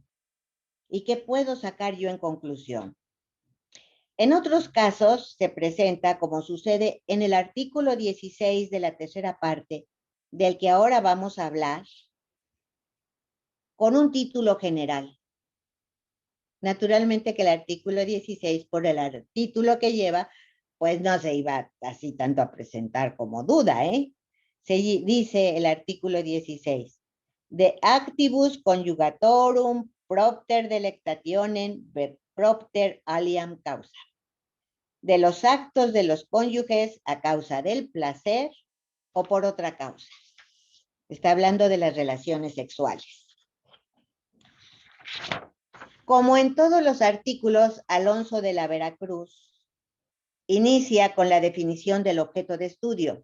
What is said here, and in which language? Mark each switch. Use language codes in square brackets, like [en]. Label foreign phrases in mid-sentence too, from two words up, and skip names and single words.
[es] ¿Y qué puedo sacar yo en conclusión? En otros casos se presenta, como sucede en el artículo 16 de la tercera parte, del que ahora vamos a hablar, con un título general. Naturalmente que el artículo 16, por el título que lleva, pues no se iba así tanto a presentar como duda, ¿eh? Se dice el artículo [la] 16, de actibus conjugatorum propter delectationem propter aliam causa. [es] De los actos de los cónyuges a causa del placer o por otra causa. Está hablando de las relaciones sexuales. Como en todos los artículos, Alonso de la Veracruz inicia con la definición del objeto de estudio.